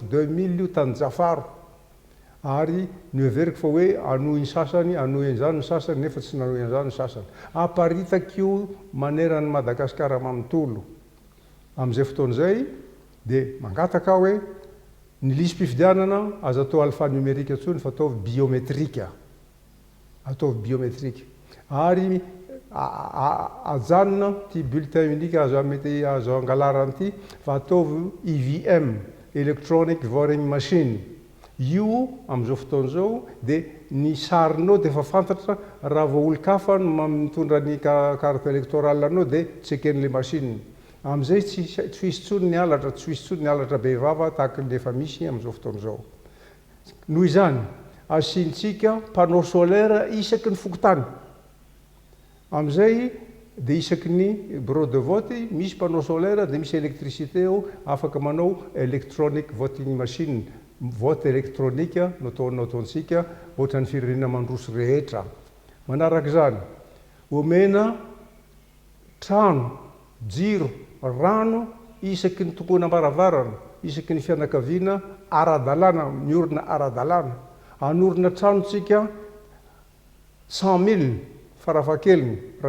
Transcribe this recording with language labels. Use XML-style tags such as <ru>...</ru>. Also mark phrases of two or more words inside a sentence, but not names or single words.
<mg>2000 io tany Jafaro ary nioveriko fa hoe anohy ny sasany anohy an'izany ny sasany nefa tsy nanohy an'izany ny sasany aparitako maneran'ny Madagasikara manontolo amin'izay fotoana izay dia mangataka aho hoe ny lisy-pifidianana azo atao alphanumérique intsony fa ataovy biométrika ataovy biométrika ary ajanona ty</mg> <fr>bulletin unique</fr> <mg>azo mety azo angalarany ity fa ataovy IVM</mg> <en>electronic voting machine</en> <mg>io amin'izao fotoana izao dia ny sarinao dia efa fantatra raha vao olo-kafa no mitondra ny</mg> <fr>carte électorale</fr> <mg>anao dia tseken'ilay machine amin'izay tsy hisy tsony ny halatra tsy hisy tsony ny halatra be vava tahaka ny efa misy amin'izao fotoana izao noho izany asiantsika</mg> <fr>panneau solaire</fr> <mg>isaky ny fokotany amin'izay dia isaky ny</mg> <fr>bureau de vote</fr> <mg>misy</mg> <fr>panneau solaire</fr> <mg>dia misy électricité ao afaka manao</mg> <en>electronic voting machine</en> <fr>vote électronique</fr> <mg>no ataontsika ohatran'ny firenena mandroso rehetra manaraka izany omena trano jiro rano isaky ny tokoana ambaravarana isaky ny fianakaviana ara-dalàna miorina ara-dalàna anorina tranontsika 100 000 farafahakeliny raha</mg>